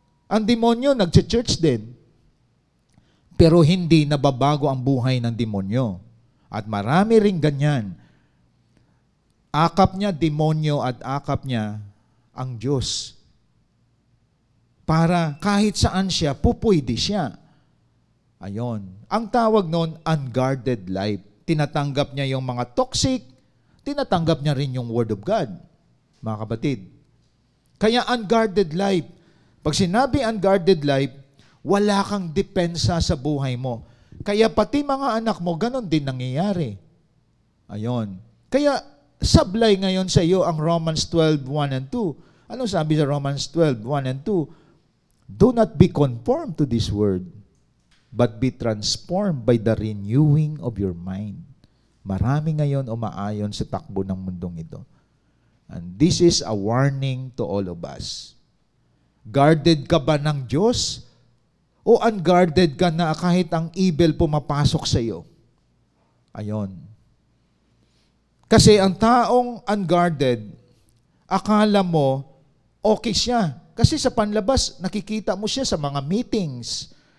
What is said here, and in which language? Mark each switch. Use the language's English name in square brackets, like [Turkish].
[Filipino] Ang demonyo nagche-church din. Pero hindi nababago ang buhay ng demonyo. At marami ring ganyan. Akap niya demonyo at akap niya ang Diyos. Para kahit saan siya, pupwede siya. Ayon. Ang tawag noon, unguarded life. Tinatanggap niya yung mga toxic, tinatanggap niya rin yung Word of God. Mga kapatid. Kaya unguarded life. Pag sinabi unguarded life, wala kang depensa sa buhay mo. Kaya pati mga anak mo, ganon din nangyayari. Ayon. Kaya sablay ngayon sa iyo ang Romans 12:1 and 2. Ano sabi sa Romans 12:1 and 2? [English] Do not be conformed to this world, but be transformed by the renewing of your mind. [Filipino] Marami ngayon umaayon sa takbo ng mundong ito. [English] And this is a warning to all of us. [Filipino] Guarded ka ba ng Diyos? O unguarded ka na kahit ang evil pumapasok sa iyo? Ayon. Kasi ang taong unguarded, akala mo, okay siya. Kasi sa panlabas, nakikita mo siya sa mga meetings.